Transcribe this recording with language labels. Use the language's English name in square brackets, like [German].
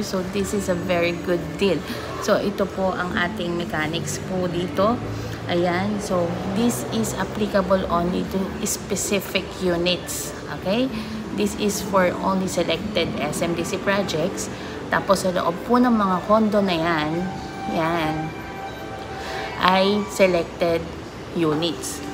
[English] So, this is a very good deal. [Filipino] So, ito po ang ating mechanics po dito. Ayan. [English] So, this is applicable only to specific units. Okay? This is for only selected SMDC projects. [Filipino] Tapos, sa loob po ng mga condo na yan, ay [English] selected units.